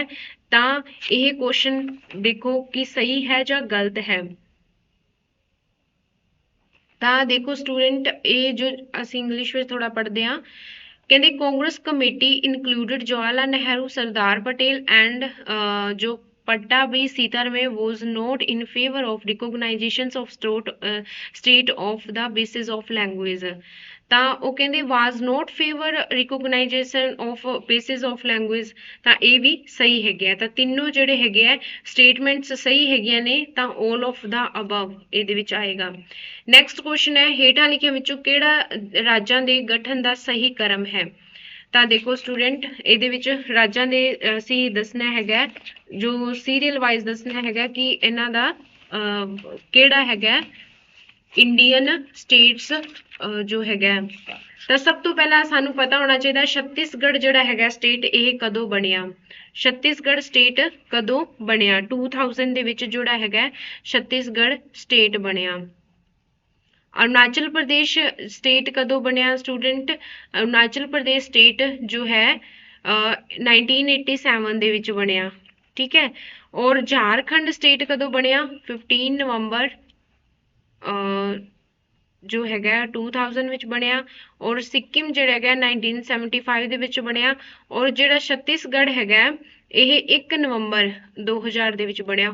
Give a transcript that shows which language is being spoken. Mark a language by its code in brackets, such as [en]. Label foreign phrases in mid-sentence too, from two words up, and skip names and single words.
[pa] ਤਾਂ ਇਹ ਕੁਐਸਚਨ ਦੇਖੋ ਕਿ ਸਹੀ ਹੈ ਜਾਂ ਗਲਤ ਹੈ। ਤਾਂ ਦੇਖੋ ਸਟੂਡੈਂਟ, ਇਹ ਜੋ ਅਸੀਂ ਇੰਗਲਿਸ਼ ਵਿੱਚ ਥੋੜਾ ਪੜ੍ਹਦੇ ਹਾਂ, ਕਹਿੰਦੇ [en] Congress Committee included Jawaharlal Nehru, Sardar Patel and ਜੋ Pattabhi Sitaramayya was not in favor of recognition of state of the basis of language। [pa] ਤਾਂ ਉਹ ਕਹਿੰਦੇ [en] was not favor recognition of basis of language। [pa] ਤਾਂ ਇਹ ਵੀ ਸਹੀ ਹੈਗੇ ਆ। ਤਾਂ ਤਿੰਨੋਂ ਜਿਹੜੇ ਹੈਗੇ ਆ ਸਟੇਟਮੈਂਟਸ ਸਹੀ ਹੈਗੀਆਂ ਨੇ, ਤਾਂ [en] all of the above [pa] ਇਹਦੇ ਵਿੱਚ ਆਏਗਾ। ਨੈਕਸਟ ਕੁਐਸਚਨ ਹੈ, ਹੇਠਾਂ ਲਿਖਿਆਂ ਵਿੱਚੋਂ ਕਿਹੜਾ ਰਾਜਾਂ ਦੇ ਗਠਨ ਦਾ ਸਹੀ ਕ੍ਰਮ ਹੈ? ਤਾਂ ਦੇਖੋ ਸਟੂਡੈਂਟ, ਇਹਦੇ ਵਿੱਚ ਰਾਜਾਂ ਦੇ ਅਸੀਂ ਦੱਸਣਾ ਹੈਗਾ, ਜੋ [en] serial wise [pa] ਦੱਸਣਾ ਹੈਗਾ ਕਿ ਇਹਨਾਂ ਦਾ ਕਿਹੜਾ ਹੈਗਾ [en] Indian states [pa] ਜੋ ਹੈਗਾ। ਤਾਂ ਸਭ ਤੋਂ ਪਹਿਲਾਂ ਸਾਨੂੰ ਪਤਾ ਹੋਣਾ ਚਾਹੀਦਾ ਛੱਤੀਸਗੜ੍ਹ ਜਿਹੜਾ ਹੈਗਾ ਸਟੇਟ, ਇਹ ਕਦੋਂ ਬਣਿਆ? ਛੱਤੀਸਗੜ੍ਹ ਸਟੇਟ ਕਦੋਂ ਬਣਿਆ? 2000 ਦੇ ਵਿੱਚ ਜਿਹੜਾ ਹੈਗਾ ਛੱਤੀਸਗੜ੍ਹ ਸਟੇਟ ਬਣਿਆ। ਅਰੁਣਾਚਲ ਪ੍ਰਦੇਸ਼ ਸਟੇਟ ਕਦੋਂ ਬਣਿਆ ਸਟੂਡੈਂਟ? ਅਰੁਣਾਚਲ ਪ੍ਰਦੇਸ਼ ਸਟੇਟ ਜੋ ਹੈ 1987 ਦੇ ਵਿੱਚ ਬਣਿਆ, ਠੀਕ ਹੈ। ਔਰ ਝਾਰਖੰਡ ਸਟੇਟ ਕਦੋਂ ਬਣਿਆ? 15 ਨਵੰਬਰ ਜੋ ਹੈਗਾ 2000 ਵਿੱਚ ਬਣਿਆ। ਔਰ ਸਿੱਕਿਮ ਜਿਹੜਾ ਹੈਗਾ 1975 ਦੇ ਵਿੱਚ ਬਣਿਆ। ਔਰ ਜਿਹੜਾ ਛੱਤੀਸਗੜ੍ਹ ਹੈਗਾ ਇਹ 1 ਨਵੰਬਰ 2000 ਦੇ ਵਿੱਚ ਬਣਿਆ।